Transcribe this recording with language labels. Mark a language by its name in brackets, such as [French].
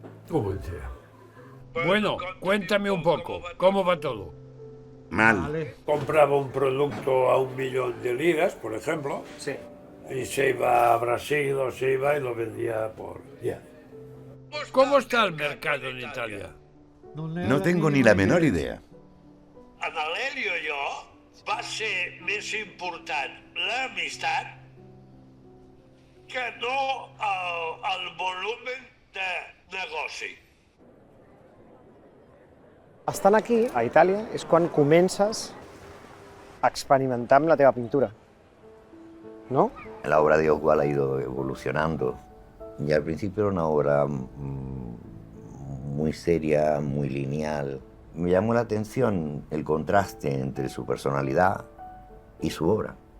[Spanish] Un buen tío. Bueno, cuéntame un poco, ¿cómo va todo? Mal. Compraba un producto a 1 millón de liras, por ejemplo, sí. Y se iba a Brasil o se iba y lo vendía por 10. ¿Cómo está el mercado en Italia? No tengo ni la menor idea. [Catalan] En l'Helio i jo va ser més important l'amistat que no el volumen de negoci. Estant aquí, a Itàlia, és quan comences a experimentar amb la teva pintura, ¿no? [Spanish] La obra de Oswald ha ido evolucionando y al principio era una obra muy seria, muy lineal. Me llamó la atención el contraste entre su personalidad y su obra.